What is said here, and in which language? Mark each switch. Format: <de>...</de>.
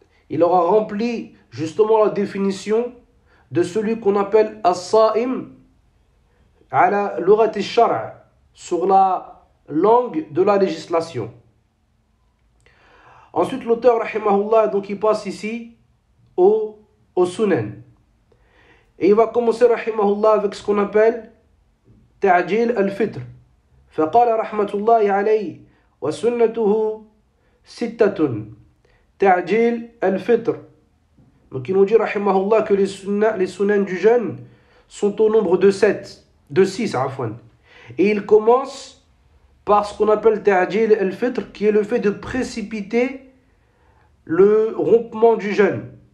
<fr>Il aura rempli justement la définition de celui qu'on appelle As-Sa'im ala lugat al-Shar', sur la langue de la législation. Ensuite, l'auteur, rahimahullah, donc il passe ici au Sunan. Et il va commencer, rahimahullah, avec ce qu'on appelle Ta'jil al-Fitr.</fr> <ar>فقال رحمة الله عليه وسنته ستة تعجيل الفطر.</ar> <fr>Donc il nous dit, rahimahullah, que les sunan du jeûne sont au nombre de 6, afwan. Et il commence par ce qu'on appelle ta'jil al-fitr, qui est le fait de précipiter le rompement du jeûne.</fr>